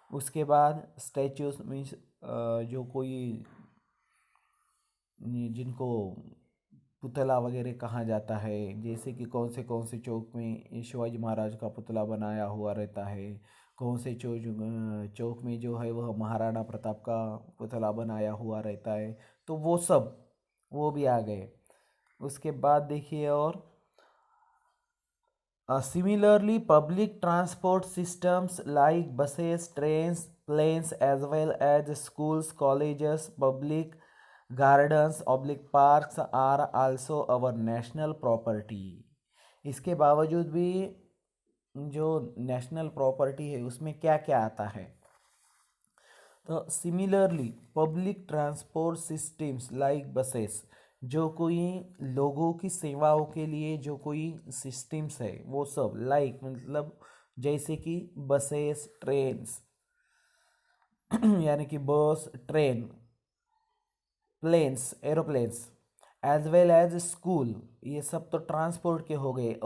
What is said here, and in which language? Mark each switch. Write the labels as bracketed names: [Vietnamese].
[Hindi] उसके बाद [English] statues means [Hindi] जो कोई जिनको पुतला वगैरह कहा जाता है. जैसे कि कौन से चौक में शिवाजी महाराज का पुतला बनाया हुआ रहता है. कौन से चौक में जो है वह महाराणा प्रताप का पुतला बनाया हुआ रहता है. तो वो सब वो भी आ गए. उसके बाद देखिए और [English] similarly public transport systems like buses, trains, planes as well as schools, colleges, public gardens, public parks are also our national property. [Hindi] इसके बावजूद भी जो नेशनल प्रॉपर्टी है उसमें क्या क्या आता है। तो [English] similarly public transport systems like buses, [Hindi] जो कोई लोगों की सेवाओं के लिए जो कोई सिस्टम्स है वो सब लाइक मतलब जैसे कि [English] buses trains [Hindi] यानी कि bus train [English] planes aeroplanes as well as school, [Hindi] ये सब तो ट्रांसपोर्ट के हो गए।